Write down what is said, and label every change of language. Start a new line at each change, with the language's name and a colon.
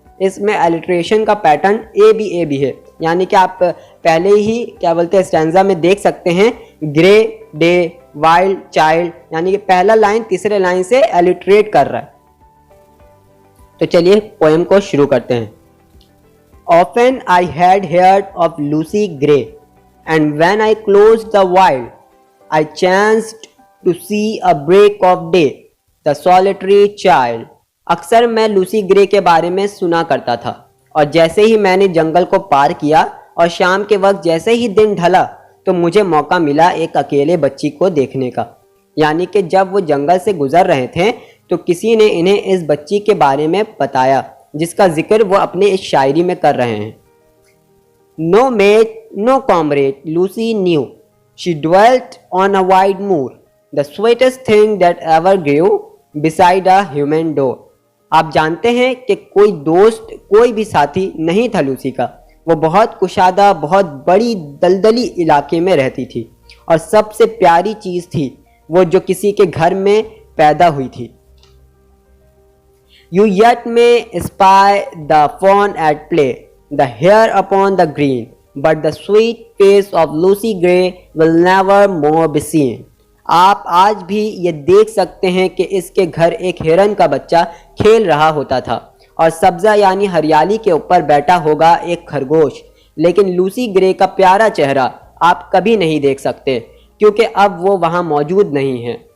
Hindi: इसमें एलिट्रेशन का pattern A B है, यानी कि आप पहले ही क्या बोलते हैं स्टैंजा में देख सकते हैं,
English: Gray day wild child,
Hindi: यानी कि पहला लाइन तीसरे लाइन से एलिट्रेट कर रहा है। तो चलिए पोएम को शुरू करते हैं।
English: Often I had heard of Lucy Gray, and when I closed the wild, I chanced to see a break of day, the solitary child।
Hindi: अक्सर मैं लूसी ग्रे के बारे में सुना करता था, और जैसे ही मैंने जंगल को पार किया और शाम के वक्त जैसे ही दिन ढला तो मुझे मौका मिला एक अकेले बच्ची को देखने का। यानी कि जब वो जंगल से गुजर रहे थे तो किसी ने इन्हें इस बच्ची के बारे में बताया, जिसका जिक्र वो अपने इस शायरी में कर रहे हैं।
English: No mate, no comrade, Lucy knew. She dwelt on a wide moor, the sweetest thing that ever grew beside a human door।
Hindi: आप जानते हैं कि कोई दोस्त, कोई भी साथी नहीं था लूसी का। वो बहुत कुशादा, बहुत बड़ी दलदली इलाके में रहती थी, और सबसे प्यारी चीज़ थी वो जो किसी के घर में पैदा हुई थी।
English: You yet may spy the fawn at play, the hare upon the green, but the sweet face of Lucy Gray will never more be seen।
Hindi: आप आज भी ये देख सकते हैं कि इसके घर एक हिरन का बच्चा खेल रहा होता था, और सब्जा यानी हरियाली के ऊपर बैठा होगा एक खरगोश, लेकिन लूसी ग्रे का प्यारा चेहरा आप कभी नहीं देख सकते, क्योंकि अब वो वहाँ मौजूद नहीं है।